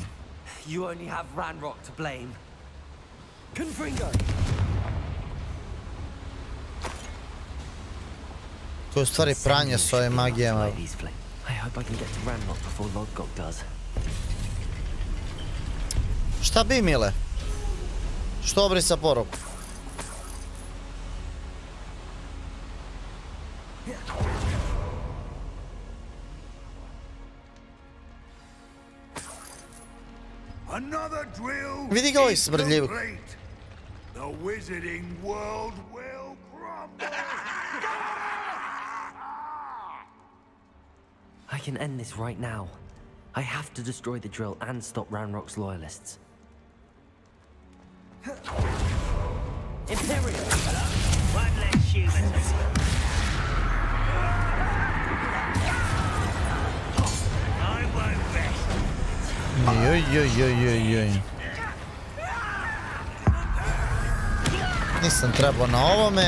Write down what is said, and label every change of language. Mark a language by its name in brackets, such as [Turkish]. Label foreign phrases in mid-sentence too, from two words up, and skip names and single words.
[English] You only have Ranrock to blame. Confringo. [Serbian] To je u stvari pranje s ovim magijama. [English] I hope I can get to Ranrock before Lodgok does. [Serbian] Šta bi, mile? Što obrisa poruku? Vidi ga ovaj smrdljivog. [English] I can end this right now. I have to destroy the drill and stop Ranrock's loyalists. Imperial! One less human. I won't rest [Serbian] Joj. Nisam trebao na ovome.